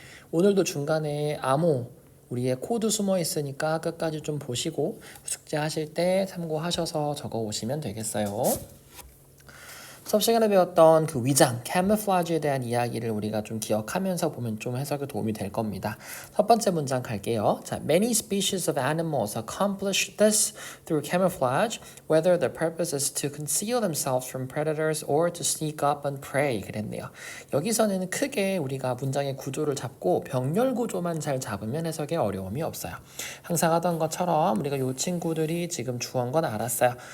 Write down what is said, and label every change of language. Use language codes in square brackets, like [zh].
[ko] 오늘도 중간에 암호 우리의 코드 숨어 있으니까 끝까지 좀 보시고 숙제하실 때 참고하셔서 적어 오시면 되겠어요. 수업 시간에 배웠던 그 위장, camouflage에 대한 이야기를 우리가 좀 기억하면서 보면 좀 해석에 도움이 될 겁니다. 첫 번째 문장 갈게요. [en] 자, many species of animals accomplish this through camouflage, whether the purpose is to conceal themselves from predators or to sneak up on prey. [ko] 그랬네요. 여기서는 크게 우리가 문장의 구조를 잡고 병렬 구조만 잘 잡으면 해석에 어려움이 없어요. 항상 하던 것처럼 우리가 이 친구들이 지금 주어인 건 알았어요.